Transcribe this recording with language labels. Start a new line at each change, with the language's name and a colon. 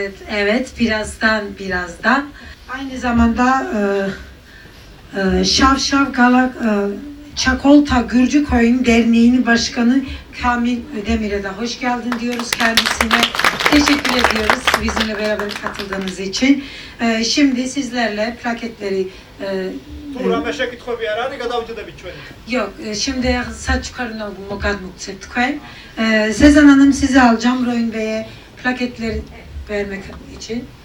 Turkish: Evet, birazdan. Aynı zamanda Şavşav Galak Çakolta Gürcükoyun Derneği'nin başkanı Kamil Ödemir'e de hoş geldin diyoruz kendisine. Teşekkür ediyoruz bizimle beraber katıldığınız için. Şimdi sizlerle plaketleri
Georgian: თუ რამე შეკითხვები არ არის, გადავჭედებით ჩვენი.
Turkish: Yok, şimdi saç yukarına mukadmuk tıkayım. Sezen Hanım sizi alacağım Royun Bey'e plaketleri vermek için.